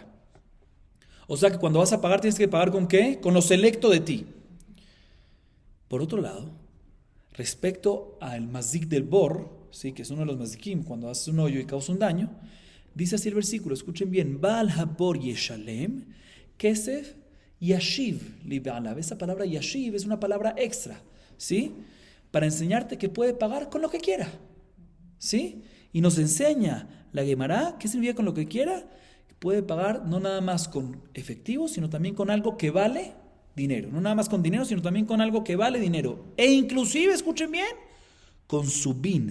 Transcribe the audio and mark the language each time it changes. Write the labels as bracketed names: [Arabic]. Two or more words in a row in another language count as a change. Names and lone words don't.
[Spanish] O sea que cuando vas a pagar tienes que pagar ¿con qué? Con lo selecto de ti. Por otro lado, respecto al mazik del bor, ¿sí? Que es uno de los mazikim, cuando haces un hoyo y causa un daño, dice así el versículo, escuchen bien, [Hebrew] בעל הבור ישלם כסף ישיב לבעליו. [Spanish] Esa palabra yashiv es una palabra extra, ¿sí? Para enseñarte que puede pagar con lo que quiera, ¿sí? Y nos enseña la Gemara, ¿qué significa con lo que quiera? Que puede pagar no nada más con efectivo, sino también con algo que vale dinero. No nada más con dinero, sino también con algo que vale dinero. E inclusive, escuchen bien, con su bin.